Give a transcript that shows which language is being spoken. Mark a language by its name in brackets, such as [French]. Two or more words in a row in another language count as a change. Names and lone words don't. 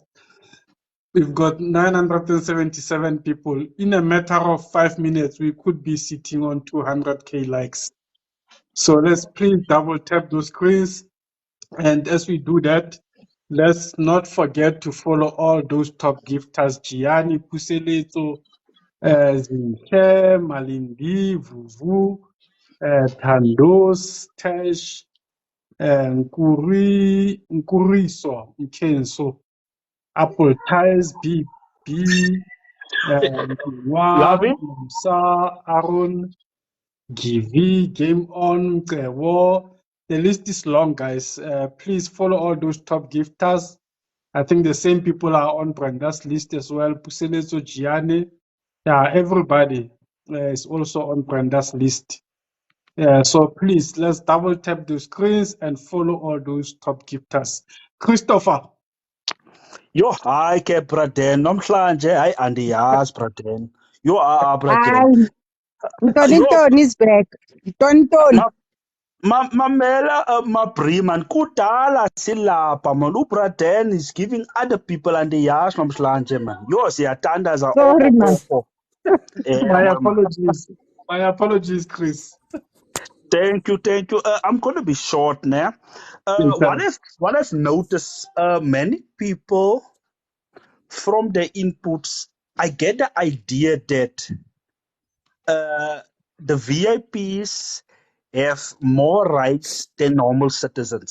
[English] We've got 977 people. In a matter of 5 minutes, we could be sitting on 200k likes. So let's please double tap those screens. And as we do that, let's not forget to follow all those top gifters: Gianni, Puseletso, Zinhle, Malindi, Vuvu, Tandos, Tesh, Nkuriso, Mkenso, Apple Ties, B, Nwa, Lavi? Musa, Aaron, GV, Game On, War. The list is long, guys. Please follow all those top gifters. I think the same people are on Brenda's list as well. Puseletso Gianni, yeah, everybody is also on Brenda's list. So please, let's double tap the screens and follow all those top gifters. Christopher. [Xhosa] Yo, hayi ke braden, namhlanje hayi andiyazi braden. Yo, braden. Hayi, Tony Yo, [English] Tony is back. Tony. [Xhosa] mamela mabri man, kudala silapha man. [English] Ubraden is giving other people [Xhosa] andiyazi namhlanje [English] man. [Xhosa] Yo, siyatandaza [English] Sorry, man. My man. apologies. My apologies, Chris. Thank you, thank you. I'm going to be short now. What I've noticed, many people from the inputs, I get the idea that the VIPs have more rights than normal citizens.